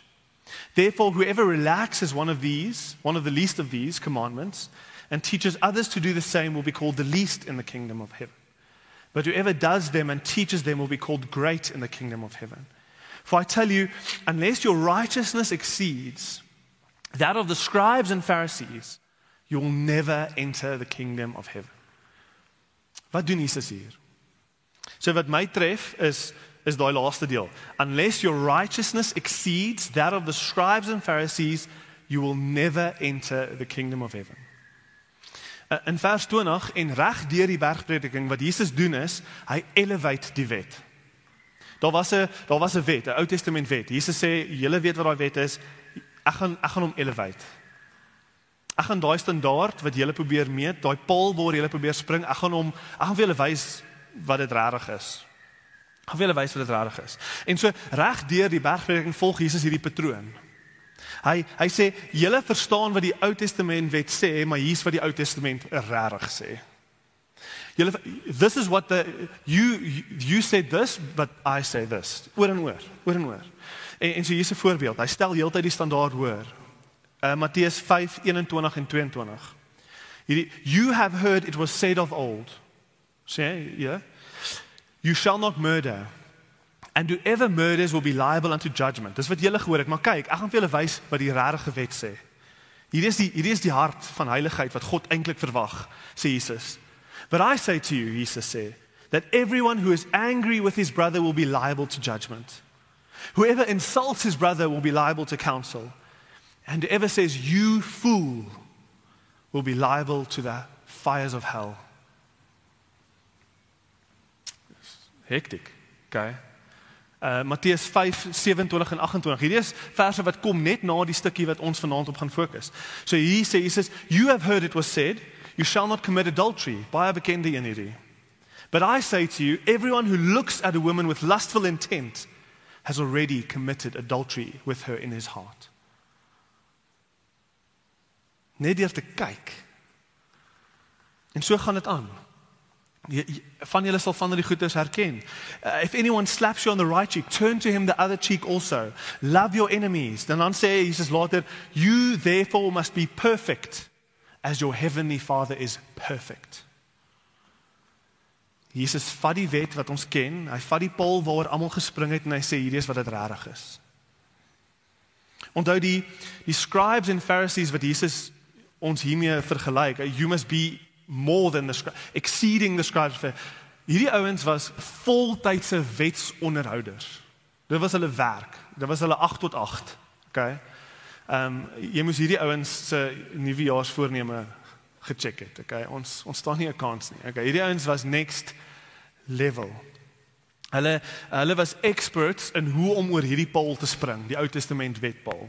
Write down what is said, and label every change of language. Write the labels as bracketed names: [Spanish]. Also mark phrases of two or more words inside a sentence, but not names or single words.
[English] Therefore, whoever relaxes one of the least of these commandments, and teaches others to do the same will be called the least in the kingdom of heaven. But whoever does them and teaches them will be called great in the kingdom of heaven. For I tell you, unless your righteousness exceeds that of the scribes and Pharisees, you will never enter the kingdom of heaven. [Afrikaans] Wat doen Jesus hier? So wat my tref is daai laaste deel. [English] Unless your righteousness exceeds that of the scribes and Pharisees, you will never enter the kingdom of heaven. [Afrikaans] In vers 20 en reg deur die bergprediking wat Jesus doen is, hy elevate die wet. Daar was 'n wet, 'n Ou Testament wet. Jesus sê, julle weet wat daai wet is, ek gaan hom elevate. Ek gaan daai standaard wat julle probeer meet, daai paal waar julle probeer spring, ek gaan vir julle wys wat dit regtig is. Ek gaan vir julle wys wat dit regtig is. En so reg deur die bergprediking volg Jesus hierdie patroon. Hy sê, julle verstaan wat die Ou Testament wet sê, maar hier's wat die Ou Testament regtig sê. [English] This is what you said this, but I say this. [Afrikaans] Oor en oor. En so hier's 'n voorbeeld. Hy stel heeltyd die standaard hoër. Matteus 5:21 en 22. [English] You have heard it was said of old. [Afrikaans] Sê, ja. [English] You shall not murder. And whoever murders will be liable unto judgment. [Afrikaans] Dis wat julle gehoor het, maar kyk, ek gaan vir julle wys wat die regte wet sê. Hierdie is die hart van heiligheid wat God eintlik verwag, sê Jesus. [English] But I say to you, Jesus said, that everyone who is angry with his brother will be liable to judgment. Whoever insults his brother will be liable to counsel. And whoever says, you fool, will be liable to the fires of hell. Hectic, okay? [Afrikaans] Matteus 5:27 en 28. Hierdie is verse wat kom net na die stukkie wat ons vanaand op gaan fokus. So hier sê Jesus, [English] you have heard it was said, you shall not commit adultery. [Afrikaans] Baie bekende een hierdie. [English] But I say to you, everyone who looks at a woman with lustful intent has already committed adultery with her in his heart. [Afrikaans] Net deur te kyk. En so gaan dit aan. Van julle sal van die goedes herken. [English] If anyone slaps you on the right cheek, turn to him the other cheek also. Love your enemies. [Afrikaans] Dan sê Jesus later, [English] you therefore must be perfect as your heavenly Father is perfect. [Afrikaans] Jesus vat die wet wat ons ken, hy vat die paal waar almal gespring het en hy sê hierdie is wat dit regtig is. Onthou die [English] scribes and Pharisees [Afrikaans] wat Jesus ons hiermee vergelyk, [English] you must be more than the scribes, exceeding the scribes. [Afrikaans] Hierdie ouens was voltydse wetsonderhouders. Dit was hulle werk. Dit was hulle 8 tot 8. Okay? Jy moes hierdie ouens se nuwejaarsvoorneme gecheck het. Okay? Ons staan nie 'n kans nie. Okay? Hierdie ouens was [English] next level. [Afrikaans] Hulle was experts in hoe om oor hierdie paal te spring, die Ou Testament wetpaal.